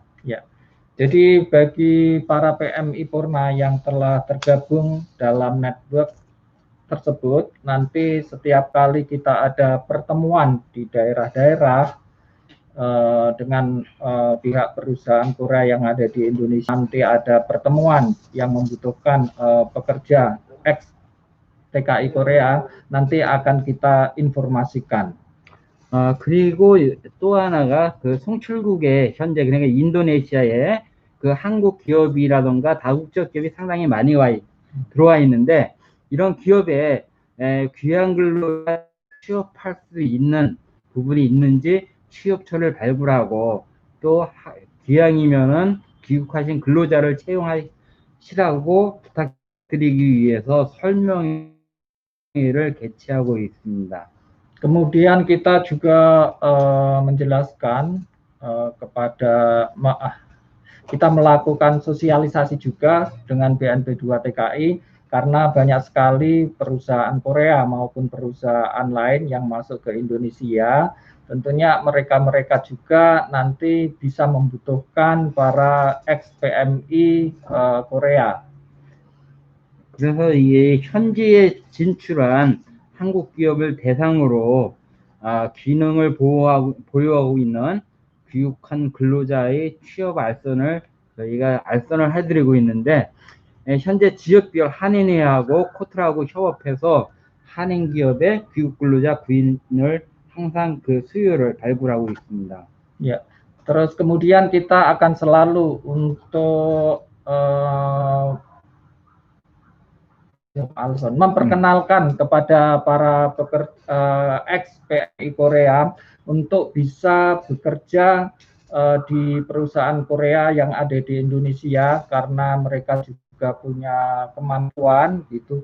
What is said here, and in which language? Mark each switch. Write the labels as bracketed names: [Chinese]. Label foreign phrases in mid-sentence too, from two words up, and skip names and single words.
[Indonesian] Ya. Jadi bagi para PMI Porna yang telah tergabung dalam network tersebut, nanti setiap kali kita ada pertemuan di daerah-daerah dengan pihak perusahaan Korea yang ada di Indonesia, nanti ada pertemuan yang membutuhkan pekerja ex TKI Korea, nanti akan kita informasikan. [Korean] 그리고 또 하나가 그 송출국에 현재 그러니까 인도네시아에 그 한국 기업이라던가 다국적 기업이 상당히 많이 들어와 있는데 이런 기업에 귀한 근로자 취업할 수 있는 부분이 있는지 취업처를 발굴하고 또 기왕이면은 귀국하신 근로자를 채용하시라고 부탁드리기 위해서 설명회를 개최하고 있습니다. [Indonesian] Kemudian kita juga menjelaskan kepada kita melakukan sosialisasi juga dengan BNP2 TKI karena banyak sekali perusahaan Korea maupun perusahaan lain yang masuk ke Indonesia. Tentunya mereka-mereka juga nanti bisa membutuhkan para ex-PMI Korea. [Korean] 그래서 이 현지에 진출한 한국 기업을 대상으로 기능을 보유하고 있는 귀국한 근로자의 취업 알선을 저희가 알선을 해드리고 있는데, 현재 지역별 한인회하고 코트라하고 협업해서 한인 기업의 귀국 근로자 구인을 항상 그 수요를 발굴하고 있습니다. [Indonesian] Ya, terus kemudian kita akan selalu untuk memperkenalkan kepada para ex-PMI Korea untuk bisa bekerja di perusahaan Korea yang ada di Indonesia karena mereka juga punya kemampuan gitu.